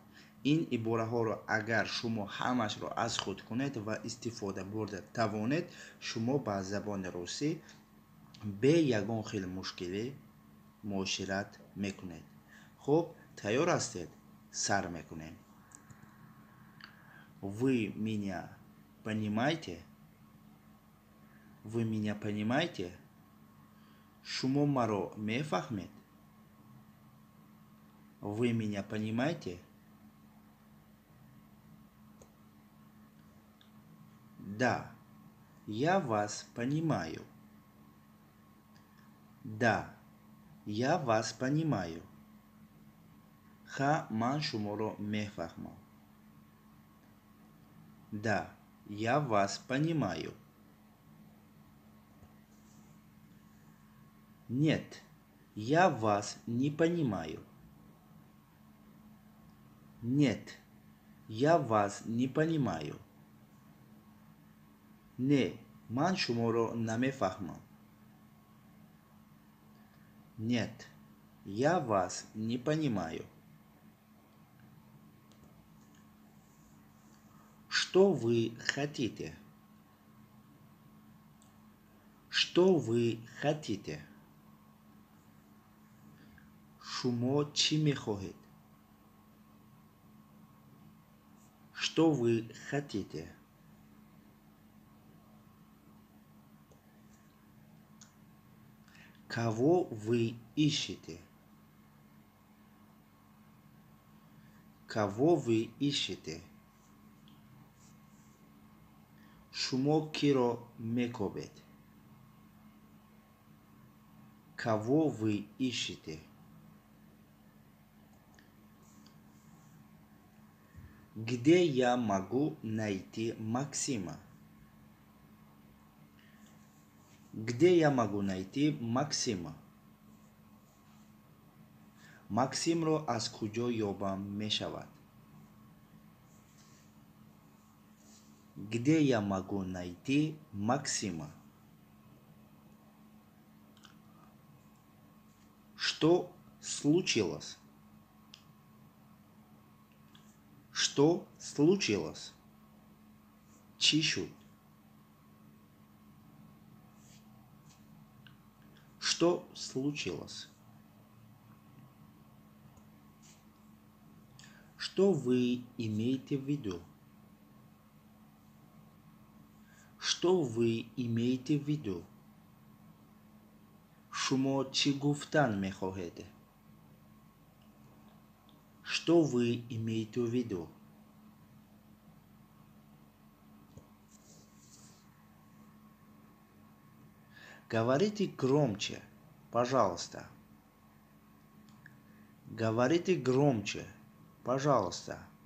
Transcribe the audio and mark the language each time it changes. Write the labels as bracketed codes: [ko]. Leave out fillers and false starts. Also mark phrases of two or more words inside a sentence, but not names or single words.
[fa] این عباره ها را اگر شما همش را از خود کنید و استفاده برده توانید، شما با زبان روسی به یگان خیلی مشکلی معاشرت میکنید. خب تیار هستید؟ سر میکنیم. [ru] Вы меня понимаете? Вы меня понимаете? [fa] شما مرا میفهمید؟ [ru] Вы меня понимаете? Да, я вас понимаю. Да, я вас понимаю. [fa] ха, من شما را میفهمم. [ru] Да, я вас понимаю. Нет, я вас не понимаю. Нет, я вас не понимаю. Не, [fa] من شما را نمیفهمم. [ru] Нет, я вас не понимаю. Что вы хотите? Что вы хотите? [fa] شما چی میخواهید؟ [ru] Что вы хотите? Кого вы ищете? Кого вы ищете? [fa] شما کی را میکوبید؟ [ru] Кого вы ищете? Где я могу найти Максима? Где я могу найти Максима? [fa] Максим را از کجا یابم میشود؟ [ru] Где я могу найти Максима? Что случилось? Что случилось? [fa] چی شد؟ [ru] Что случилось? Что вы имеете в виду? Что вы имеете в виду? [fa] شما چی گفتن میخواهید؟ [ru] Что вы имеете в виду? Говорите громче, пожалуйста. Говорите громче, пожалуйста.